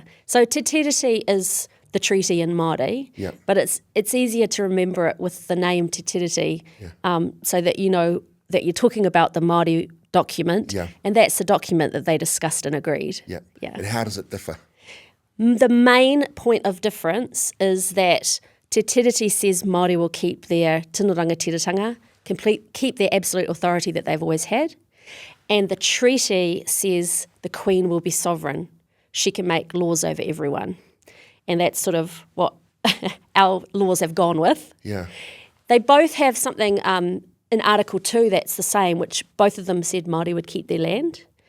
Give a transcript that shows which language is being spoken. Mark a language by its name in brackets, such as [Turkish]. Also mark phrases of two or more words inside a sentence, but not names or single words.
[English] So Te Tiriti is the treaty in Māori, but it's easier to remember it with the name Te Tiriti, so that you know that you're talking about the Māori document, and that's the document that they discussed and agreed. Yeah. And how does it differ? The main point of difference is that Te Tiriti says Māori will keep their [Māori] tino rangatiratanga, [English] keep their absolute authority that they've always had, and the treaty says the Queen will be sovereign. She can make laws over everyone. And that's sort of what our laws have gone with. Yeah. They both have something in Article 2 that's the same, which both of them said Māori would keep their land.